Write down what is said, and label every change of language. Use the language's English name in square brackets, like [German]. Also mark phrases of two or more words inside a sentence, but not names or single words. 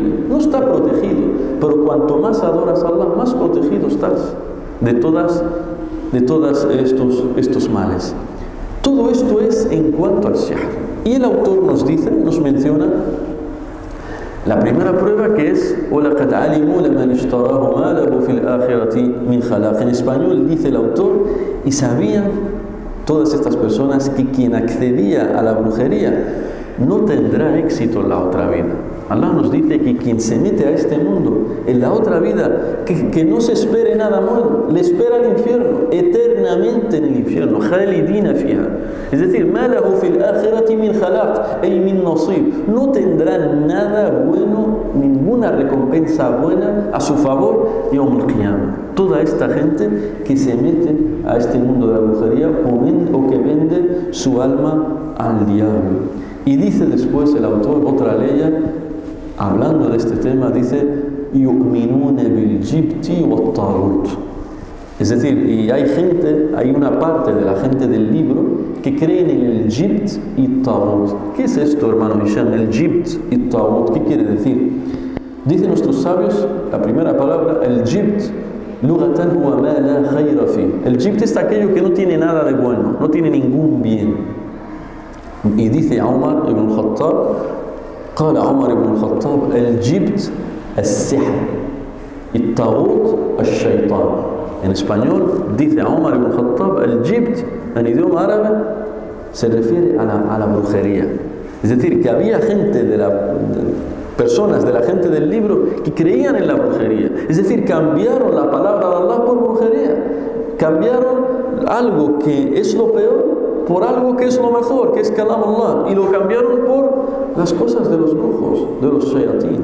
[Spanish] No está protegido, pero cuanto más adoras a Allah, más protegido estás de todas estos males. Todo esto es en cuanto al sihr. Y el autor nos menciona la primera prueba, que es [Arabic] وَلَقَدْ عَلِمُوا لَمَنِ اشْتَرَاهُ مَا لَهُ فِي الْآخِرَةِ مِنْ خَلَاقٍ. [Spanish] En español dice el autor: y sabían todas estas personas que quien accedía a la brujería no tendrá éxito en la otra vida. Allah nos dice que quien se mete a este mundo, en la otra vida, que no se espere nada bueno, le espera el infierno, eternamente en el infierno, [Arabic] خالدين فيها. [Spanish] Es decir, [Arabic] ما له في الآخرة من خلاق، أي من نصيب. [Spanish] No tendrá nada bueno, ninguna recompensa buena a su favor [Arabic] يوم القيامة. [Spanish] Toda esta gente que se mete a este mundo de la brujería o que vende su alma al diablo. Y dice después el autor, otra ley, hablando de este tema, dice: [Arabic] يؤمنون بالجبت والطاغوت. [Spanish] Es decir, y hay una parte de la gente del libro que creen en el jibt y tarut. ¿Qué es esto, hermano Hisham? El jibt y tarut, ¿qué quiere decir? Dicen nuestros sabios, la primera palabra, el jibt, [Arabic] لغة هو ما لا خير في. [Spanish] El jibt es aquello que no tiene nada de bueno, no tiene ningún bien. Y dice Umar ibn al-Khattab: [Arabic] قال عمر بن الخطاب الجبت السحر الطاغوت الشيطان. [Spanish] En español dice Umar ibn al-Khattab: el jibt, en idioma árabe, se refiere a la brujería. Es decir, que había personas de la gente del libro que creían en la brujería. Es decir, cambiaron la palabra de Allah por brujería. Cambiaron algo que es lo peor por algo que es lo mejor, que es [Arabic] كلام الله, [Spanish] y lo cambiaron por las cosas de los brujos, de los shayatín.